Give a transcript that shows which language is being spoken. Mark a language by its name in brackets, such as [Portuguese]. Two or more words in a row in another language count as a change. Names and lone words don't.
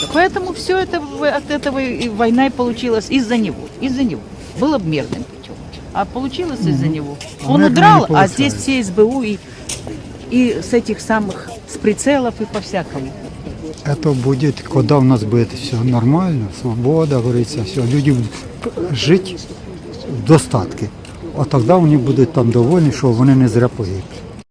[Russian] Поэтому все это от этого и война и получилась из-за него. Из-за него. Было бы мирным путем. А получилось из-за него. Он мирно удрал, не а здесь получается. все СБУ и с этих самых, с прицелов и по-всякому. Это будет, когда у нас будет все нормально, свобода, говорится, все, [Ukrainian] люди будуть жити в достатку. А тоді вони будуть там довольні, що вони не зря погибли.